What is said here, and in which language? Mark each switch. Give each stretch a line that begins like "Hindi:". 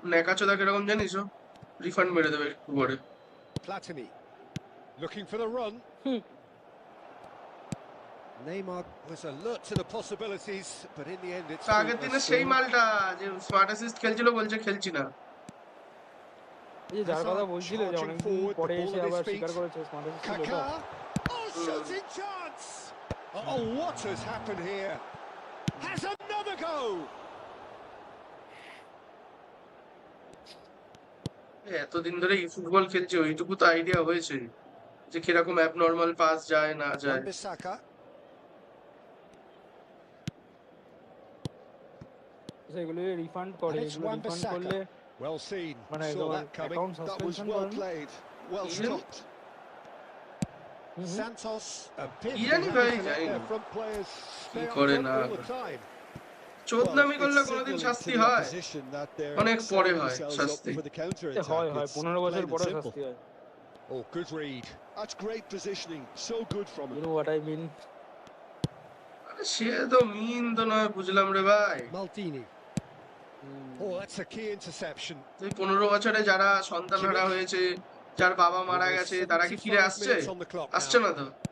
Bangla: নেকাচোদা কিরকম জানিস রিফান্ড মেরে দেবে একটু পরে
English: Platini looking for the run. Neymar was alert to the possibilities, but in the end it's
Bangla: আগের দিনে সেই মালটা যে স্মার্ট অ্যাসিস্ট খেলছিল বলছে খেলছি না এই যার কথা বলছিল যে অনেকদিন পরে এসে আবার স্বীকার করেছে স্মার্ট অ্যাসিস্ট ছিল
English: Oh, shooting chance! Oh, what has happened here? Has another go!
Bangla: এতদিন ধরে ফুটবল খেলছে ওইটুকু তো আইডিয়া হয়েছে যে কিরকম অ্যাবনর্মাল পাস যায় না যায়
English: Wan-Bissaka.
Bangla: সেগুলো রিফান্ড করে এগুলো রিফান্ড করলে
English: Well seen.
Bangla: মানে
English: Saw that coming. That was well played, well stopped. Santos appears
Bangla: কি
English: to
Bangla: জানি
English: have
Bangla: ভাই
English: to let
Bangla: জানি
English: their front players stay up
Bangla: করে
English: front
Bangla: না
English: all the time.
Bangla: চোদনামি করলে কোনোদিন শাস্তি হয় অনেক পরে হয় শাস্তি হয় 15 বছর পরে শাস্তি হয়
English: Oh, good read. That's great positioning, so good from him. You know what I mean?
Bangla: সে তো মিন তো নয় বুঝলাম রে ভাই
English: Maldini. Oh, that's a key interception.
Bangla: এই 15 বছরে যারা সন্তানহারা হয়েছে যার বাবা মারা গেছে তারা কি ফিরে আসছে আসছে না তো